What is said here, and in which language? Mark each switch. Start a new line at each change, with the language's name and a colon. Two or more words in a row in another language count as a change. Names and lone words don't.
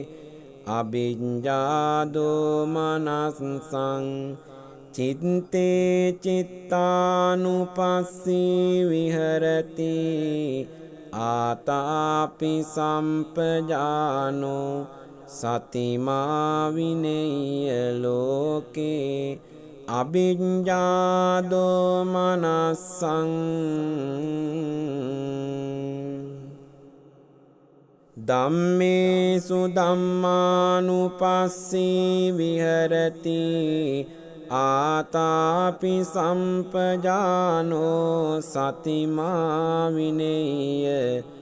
Pali: අභිඤ්ඤාදෝ මනස්සං චිත්තේ චිත්තානුපස්සී විහෙරති ආතාපි සම්පජානෝ සතිමා විනේය ලෝකේ අභිඤ්ඤාදෝ මනස්සං ධම්මේසු ධම්මානුපස්සී විහෙරති ආතාපි සම්පජානෝ සතිමා විනේය